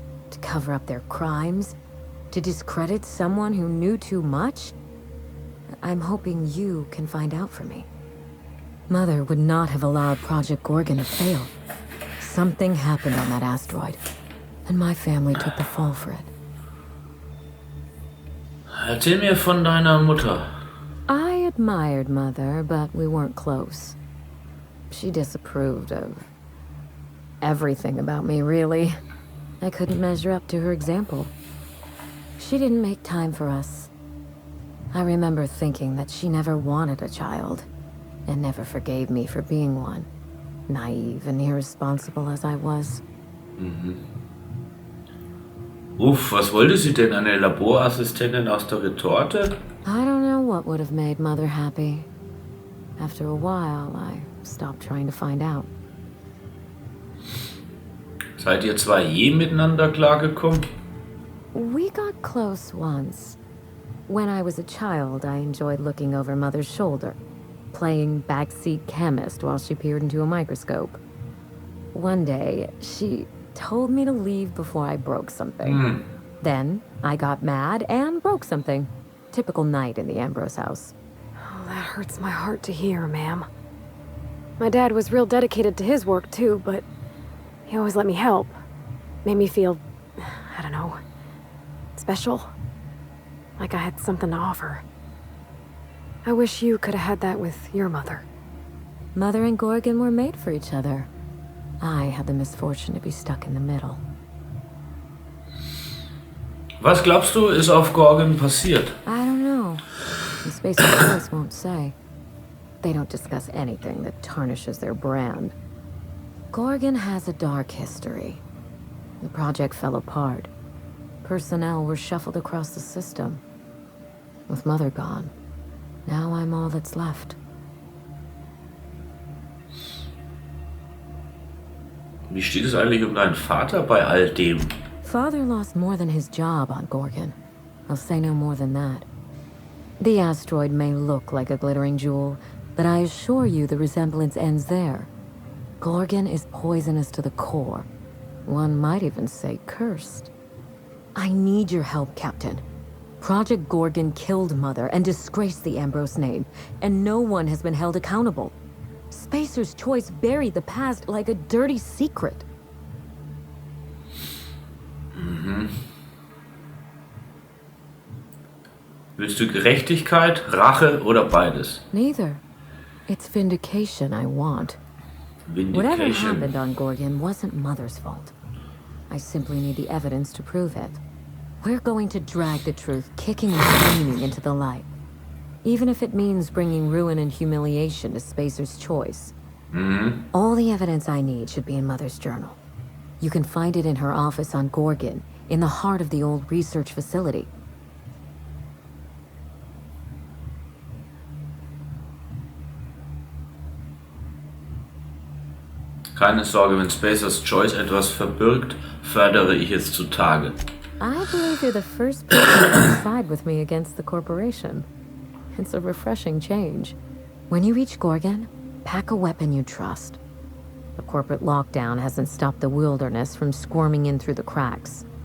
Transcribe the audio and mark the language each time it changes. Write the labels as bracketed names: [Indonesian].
[English] To cover up their crimes? To discredit someone who knew too much? I'm hoping you can find out for me. Mother would not have allowed Project Gorgon to fail. Something happened on that asteroid, and my family took the fall for it. [German] Erzähl mir von deiner Mutter. [English] I admired Mother, but we weren't close. She disapproved of everything about me, really. I couldn't measure up to her example. She didn't make time for us. I remember thinking that she never wanted a child, and never forgave me for being one, naive and irresponsible as I was. [German] Uff, was wollte sie denn? Eine Laborassistentin aus der Retorte? [English] I don't know what would have made Mother happy. After a while, I stopped trying to find out. [German] Seid ihr zwei je miteinander klargekommen? [English] We got close once. When I was a child, I enjoyed looking over Mother's shoulder, playing backseat chemist while she peered into a microscope. One day, she told me to leave before I broke something. Then, I got mad and broke something. Typical night in the Ambrose house. Oh, that hurts my heart to hear, ma'am. My dad was real dedicated to his work, too, but he always let me help. Made me feel, I don't know, special. Like I had something to offer. I wish you could have had that with your mother. Mother and Gorgon were made for each other. I had the misfortune to be stuck in the middle. [German] Was glaubst du, ist auf Gorgon passiert? [English] I don't know. The Space Force won't say. They don't discuss anything that tarnishes their brand. Gorgon has a dark history. The project fell apart. Personnel were shuffled across the system. With Mother gone, now I'm all that's left. [German] Wie steht es eigentlich um deinen Vater bei all dem? [English] Father lost more than his job on Gorgon. I'll say no more than that. The asteroid may look like a glittering jewel, but I assure you the resemblance ends there. Gorgon is poisonous to the core. One might even say cursed. I need your help, Captain. Project Gorgon killed Mother and disgraced the Ambrose name, and no one has been held accountable. Spacer's Choice buried the past like a dirty secret. [German] Willst du Gerechtigkeit, Rache oder beides? [English] Neither. It's vindication I want. Whatever Vindication. happened on Gorgon wasn't Mother's fault. I simply need the evidence to prove it. We're going to drag the truth, kicking and screaming into the light. Even if it means bringing ruin and humiliation to Spacer's Choice. All the evidence I need should be in Mother's journal. You can find it in her office on Gorgon, in the heart of the old research facility. [German] Keine Sorge, wenn Spacer's Choice etwas verbirgt, fördere ich es zutage. [English] I believe you're the first person to side with me against the corporation. It's a refreshing change. When you reach Gorgon, pack a weapon you trust. The corporate lockdown hasn't stopped the wilderness from squirming in through the cracks.